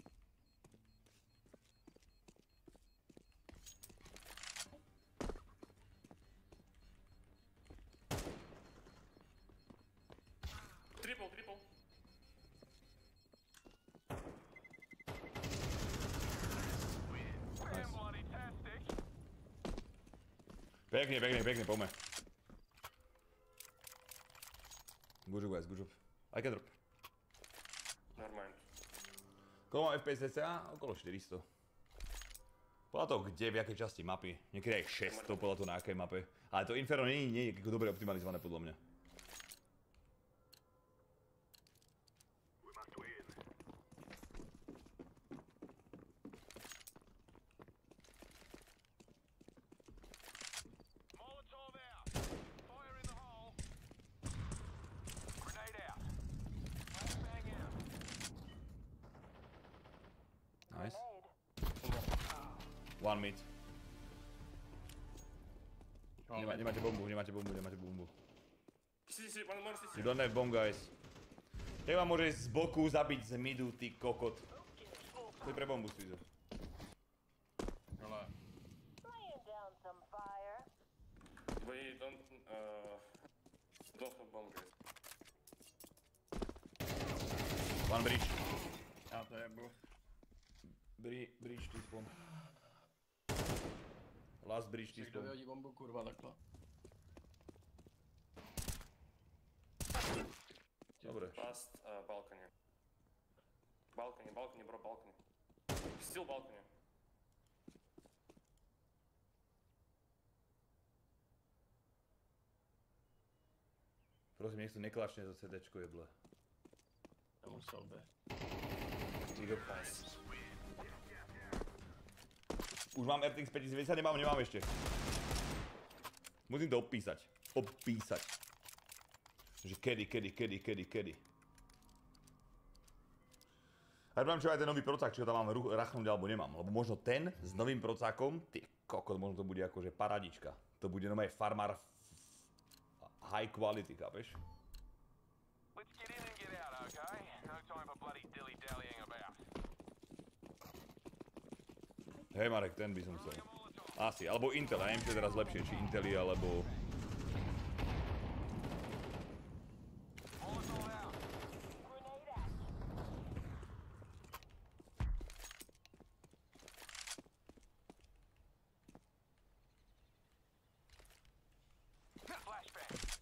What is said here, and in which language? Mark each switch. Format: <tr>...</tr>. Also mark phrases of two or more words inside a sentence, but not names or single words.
<en>Triple. Damn bloody tastic.</en> <sk>Pekne, poďme.</sk> <en>Good job guys, good job. I can drop. Nevermind.</en> <sk>Koľko mám FPS cca? Okolo 400. Podľa toho kde, v jakej časti mapy. Niekedy aj 600, podľa toho na akej mape. Ale to Inferno nie je dobre optimalizované podľa mňa.</sk> <en>Molotov out. Fire in the hole. Grenade out. Flashbang out. Nice. Grenade. One mid.</en> <sk>Nemáte bombu.</sk> <en>CC, one more CC. You don't have bomb guys.</en> <sk>Jak vám môže z boku zabiť z midu, ty kokot. To je pre bombu, Suizo. Dole.</sk> <en>Laying down some fire. We don't have bomb guys. One bridge.</en> <sk>Ja to jebu.</sk> <en>Bridge, tu spawn. Last bridge,</en> <sk>tu Kto spawn. vyhodí bombu, kurva, takto. Dobre.</sk> <en>Last balcony. Balcony, bro, balcony. Still balcony.</en> <sk>Prosím, nech to neklačne za CDčko jeble. To musel byť. Už mám RTX 5090, nemám ešte. Musím to opísať. Že kedy. A ja neviem, čo aj ten nový procák, či ho tam mám rachnúť alebo nemám. Lebo možno ten s novým procákom, ty kokot, možno to bude akože paradička. To bude normálne farmár</sk> <en>high quality,</en> <sk>chápeš?</sk> <en>Let's get in and get out, okay? No time for bloody dilly-dallying about.</en> <sk>Hej Marek, ten by som chcel. Asi, alebo Intel, ja neviem, čo je teraz lepšie, či Inteli, alebo...</sk> <en>Molotov out. Grenade out. Flashbang.</en>